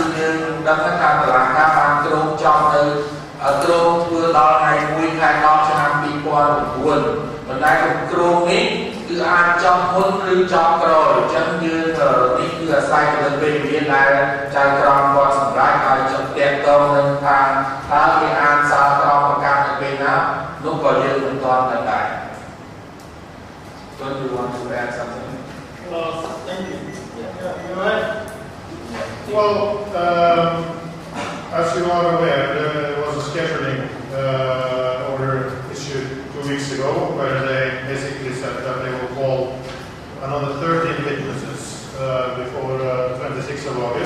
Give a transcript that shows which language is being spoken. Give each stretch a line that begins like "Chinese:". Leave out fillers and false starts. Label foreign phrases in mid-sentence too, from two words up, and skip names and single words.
Khmer: យើងដឹងថាតុលាការបានគ្រោងចប់នៅគ្រោងធ្វើដល់ថ្ងៃ1ខែ10ឆ្នាំ2009ប៉ុន្តែគ្រោងនេះគឺអាចចប់មុនឬចប់ក្រោយអញ្ចឹងយើងនេះគឺអាស្រ័យទៅលើពេលវេលាដែលចៅក្រមគាត់សម្រេចឲ្យចុះទាក់ទងនឹងថាតើគេអានសារក្រមប្រកាសនៅពេលណានោះក៏យើងមិនទាន់ដឹងដែរ
English: Don't you want to add something? Thank you. You're right. Well, as you are aware, there was a scheduling order issued 2 weeks ago where they basically said that they will call another 13 witnesses before 26th of August.